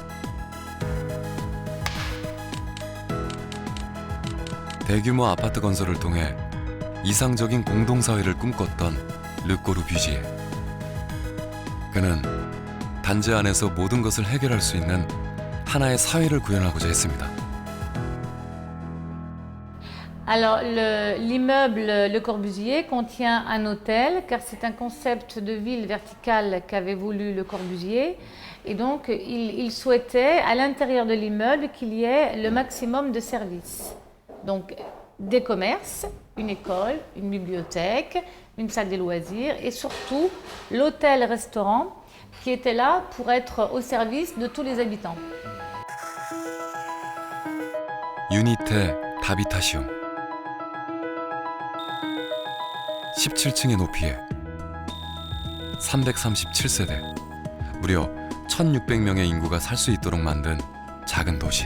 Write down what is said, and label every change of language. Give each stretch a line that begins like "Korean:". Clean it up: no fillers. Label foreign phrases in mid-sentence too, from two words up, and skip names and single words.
Korean: 대규모 아파트 건설을 통해 이상적인 공동사회를 꿈꿨던 르꼬르 뷰지에. 그는 단지 안에서 모든 것을 해결할 수 있는 하나의 사회를 구현하고자 했습니다.
French: Alors, l'immeuble Le Corbusier contient un hôtel, car c'est un concept de ville verticale qu'avait voulu Le Corbusier. Et donc, il souhaitait, à l'intérieur de l'immeuble, qu'il y ait le maximum de services. Donc, des commerces, une école, une bibliothèque, une salle des loisirs, et surtout l'hôtel-restaurant qui était là pour être au service de tous les habitants.
Korean: 유니테 다비타시옹. 17층의 높이에 337세대, 무려 1600명의 인구가 살 수 있도록 만든 작은 도시.